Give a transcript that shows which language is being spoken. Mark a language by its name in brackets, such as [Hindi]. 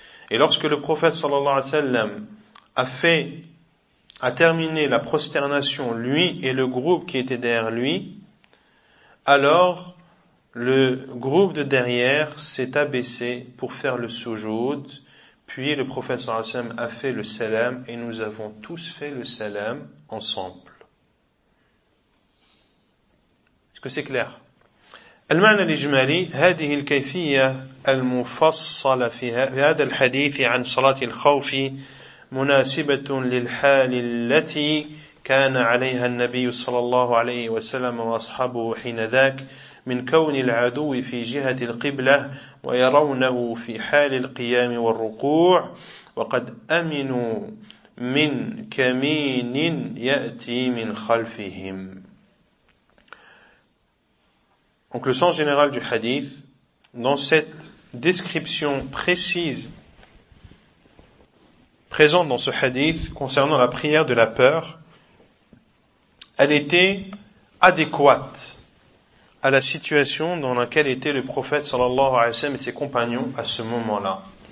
[French] Et lorsque le prophète sallallahu alayhi wa sallam a terminé la prosternation lui et le groupe qui était derrière lui, alors le groupe de derrière s'est abaissé pour faire le sujoud, puis le prophète sallallahu alayhi wa sallam a fait le salam et nous avons tous fait le salam ensemble. [Arabic] المعنى الإجمالي هذه الكيفية المفصلة في هذا الحديث عن صلاة الخوف مناسبة للحال التي كان عليها النبي صلى الله عليه وسلم وأصحابه حينذاك من كون العدو في جهة القبلة ويرونه في حال القيام والركوع وقد أمنوا من كمين يأتي من خلفهم. [French] Donc le sens général du hadith, dans cette description précise présente dans ce hadith concernant la prière de la peur, elle était adéquate à la situation dans laquelle était le prophète sallallahu alayhi wa sallam et ses compagnons à ce moment-là.